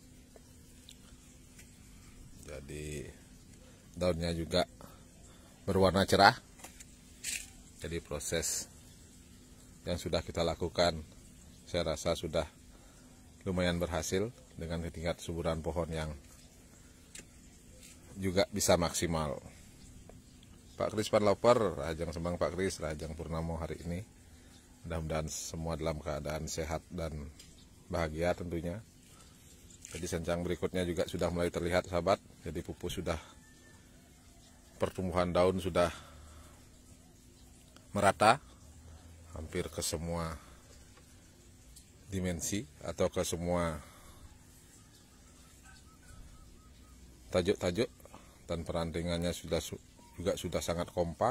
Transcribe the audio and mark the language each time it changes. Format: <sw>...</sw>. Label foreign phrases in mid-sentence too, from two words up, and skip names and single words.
<id>Jadi daunnya juga berwarna cerah. Jadi proses yang sudah kita lakukan saya rasa sudah lumayan berhasil dengan tingkat suburan pohon yang juga bisa maksimal. Pak Krispan Loper,</id> <ban>Rahajang Sembang Pak Kris, Rahajang Purnamo</ban> <id>hari ini. Mudah-mudahan semua dalam keadaan sehat dan bahagia tentunya. Jadi sancang berikutnya juga sudah mulai terlihat sahabat. Jadi pupus sudah, pertumbuhan daun sudah merata hampir ke semua dimensi atau ke semua tajuk-tajuk, dan perantingannya juga sudah sangat kompak.</id>